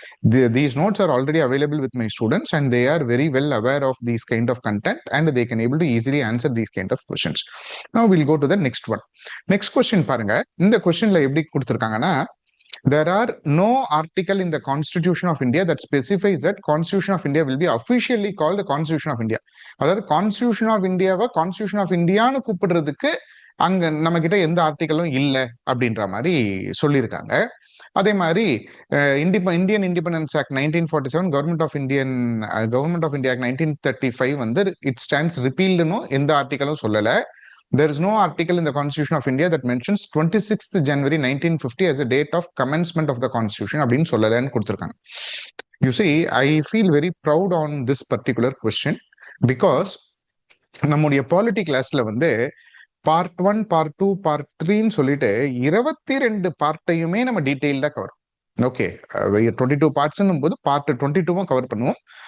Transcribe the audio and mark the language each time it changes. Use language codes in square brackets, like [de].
[en] These notes are already available with my students and they are very well aware of these kind of content and they can able to easily answer these kind of questions. Now will go to the next one. [ta] Next question பாருங்க. இந்த கொஸ்டின்ல எப்படி கொடுத்துருக்காங்கன்னா, [en] there are no article in the Constitution of India that specifies that Constitution of India will be officially called the Constitution of India. [ta] அதாவது Constitution of Indiaவை Constitution of Indiaன்னு கூப்பிடுறதுக்கு அங்க நம்ம கிட்ட எந்த ஆர்டிக்கலும் இல்லை அப்படின்ற மாதிரி சொல்லியிருக்காங்க. அதே மாதிரி Indian independence act 1947, government of India act 1935 வந்து இட் ஸ்டாண்ட்ஸ் ரிப்பீல்டுன்னு எந்த ஆர்டிக்கலும் சொல்லலை. [en] There is no article in the Constitution of India that mentions 26th January 1950 as a date of commencement of the Constitution [ta] அப்படின்னு சொல்லலன்னு கொடுத்துருக்காங்க. [en] You see, I feel very proud on this particular question because [ta] நம்முடைய polity கிளாஸ்ல வந்து part 1, part 2, part 3ன்னு சொல்லிட்டு 22 பார்ட்டையுமே நம்ம டீட்டெயில்டா cover. Okay, 22 பார்ட்ஸ்ன்னும் போது part 22வும் cover பண்ணுவோம்.